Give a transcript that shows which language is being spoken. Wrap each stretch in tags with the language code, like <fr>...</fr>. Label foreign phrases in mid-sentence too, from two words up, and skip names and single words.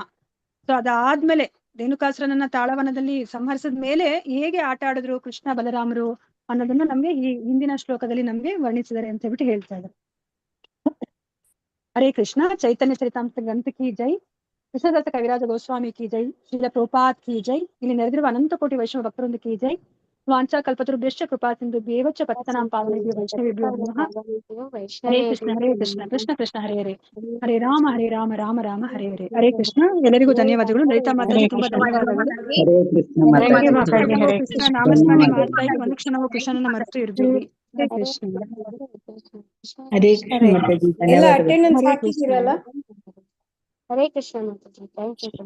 <kn>ಸೊ ಅದಾದ್ಮೇಲೆ ಧೇನುಕಾಸುರನನ್ನ ತಾಳವನದಲ್ಲಿ ಸಂಹರಿಸಿದ ಮೇಲೆ ಹೇಗೆ ಆಟ ಆಡಿದ್ರು ಕೃಷ್ಣ ಬಲರಾಮರು ಅನ್ನೋದನ್ನ ನಮ್ಗೆ ಈ ಹಿಂದಿನ ಶ್ಲೋಕದಲ್ಲಿ ನಮ್ಗೆ ವರ್ಣಿಸಿದ್ದಾರೆ ಅಂತ ಹೇಳ್ಬಿಟ್ಟು ಹೇಳ್ತಾ ಇದ್ದಾರೆ.</kn> <hi>हरे कृष्ण. चैतन्य चरितामृत ग्रंथ की जय. कृष्णदास कविराज गोस्वामी की जय. श्रील प्रभुपाद की जय.</hi> <kn>ಇಲ್ಲಿ ನೆರೆದಿರುವ ಅನಂತ ಕೋಟಿ ವೈಷ್ಣವ ಭಕ್ತರೊಂದು</kn> <hi>की जय.</hi> <sa>ವಾಂಚಾ ಕಲ್ಪತರುಭ್ಯಶ್ಚ ಕೃಪಾ ಸಿಂಧು ಬೇವಚ್ಚ ಪತಿತಾನಾಂ ಪಾವನೇಭ್ಯೋ ವೈಷ್ಣವೇಭ್ಯೋ ನಮಃ. ಹರೇ ಕೃಷ್ಣ. ಹರೇ ಕೃಷ್ಣ. ಕೃಷ್ಣ ಕೃಷ್ಣ ಹರೇ ಹರೇ. ಹರೇ ರಾಮ ರಾಮ ರಾಮ ಹರೇ ಹರೇ. ಹರೇ ಕೃಷ್ಣ.</sa> <kn>ಎಲ್ಲರಿಗೂ ಧನ್ಯವಾದಗಳು. ಲಲಿತಾ ಮಾತಾಜಿ ತುಂಬಾ ಧನ್ಯವಾದಗಳು. ಕೃಷ್ಣ ನಾಮಸ್ಮರಣೆ ಮಾಡ್ತಾ ಇದ್ದು ಒಂದು ಕ್ಷಣವೂ ಕೃಷ್ಣನನ್ನ ಮರೆತು ಇರ್ಬೇಡಿ.</kn> <sa>ಹರೇ ಕೃಷ್ಣ. ಹರೇ ಕೃಷ್ಣ ಮಾತಾಜಿ.</sa> <kn>ಎಲ್ಲ ಅಟೆಂಡೆನ್ಸ್ ಹಾಕಿದ್ದೀರಲ್ಲ?</kn> <sa>ಹರೇ ಕೃಷ್ಣ ಮಾತಾಜಿ.</sa> <en>thank you.</en>